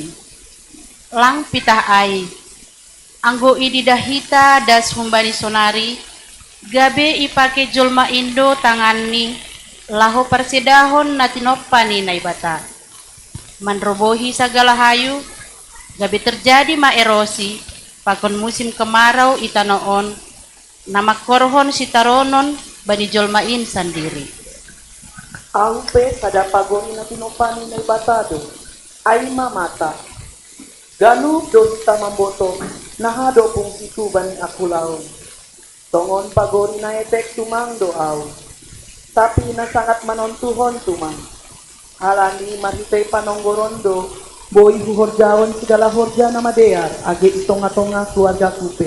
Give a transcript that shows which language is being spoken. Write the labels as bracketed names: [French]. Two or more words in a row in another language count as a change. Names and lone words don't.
[Batak Simalungun] Lang pitah ay, anggo ididahita das humbani sonari, gabe ipake jolma indo tangan ni, laho persedahon na tinopani na ibata. Manrobohi sagala hayu, gabe terjadi ma erosi, pakon [Indonesian] musim kemarau [Batak Simalungun] itanoon, nama korhon sitaronon bani jolmain sendiri. Aupe sada pagoni na tinopani na ibatado, ay mamata. Ganu do hita mamboto, nahado pong situ bani akulaon. Tongon pagoni na etek tumang doaw. Tapi na sangat manontuhon tumang. Halani mahitay panonggorondo, boy huhorjaon segala horja na madear, age itonga-tonga keluarga kupe.